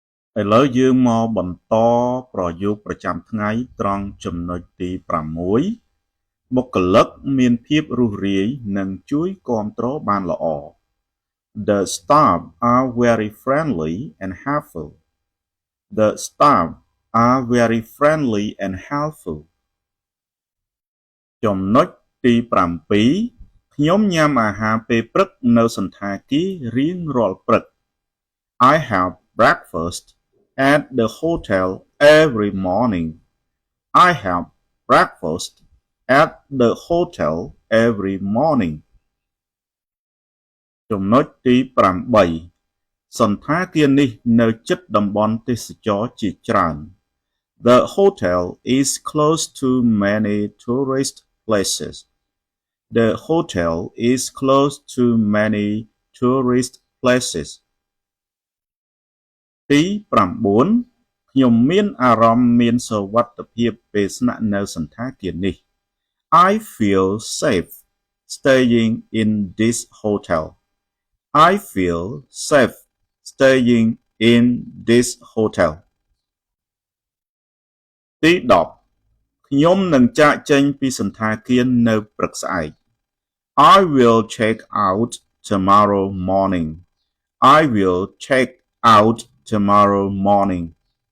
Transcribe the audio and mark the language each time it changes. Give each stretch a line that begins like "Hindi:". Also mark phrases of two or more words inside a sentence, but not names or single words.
Khmer: ឥឡូវយើងមកបន្តប្រយោគប្រចាំថ្ងៃត្រង់ចំណុចទី6បុគ្គលិកមានភាពរួសរាយនិងជួយគាំទ្របានល្អ
English: The staff are very friendly and helpful. The staff are very friendly and helpful.
Khmer: ចំណុចទី7ខ្ញុំញ៉ាំអាហារពេលព្រឹកនៅសណ្ឋាគាររៀងរាល់ព្រឹក
English: I have breakfast at the hotel every morning. I have breakfast at the hotel every morning.
Khmer: ចំណុចទី8សណ្ឋាគារនេះនៅជិតតំបន់ទេសចរណ៍ជាច្រើន
English: The hotel is close to many tourist places. The hotel is close to many tourist places.
Khmer: ទី9ខ្ញុំមានអារម្មណ៍មានសុវត្ថិភាពពេលស្នាក់នៅសណ្ឋាគារនេះ
English: I feel safe staying in this hotel. I feel safe staying in this hotel.
Khmer: ទី10ខ្ញុំនឹងចាកចេញពីសណ្ឋាគារនៅព្រឹកស្អែក
English: I will check out tomorrow morning. I will check out tomorrow morning.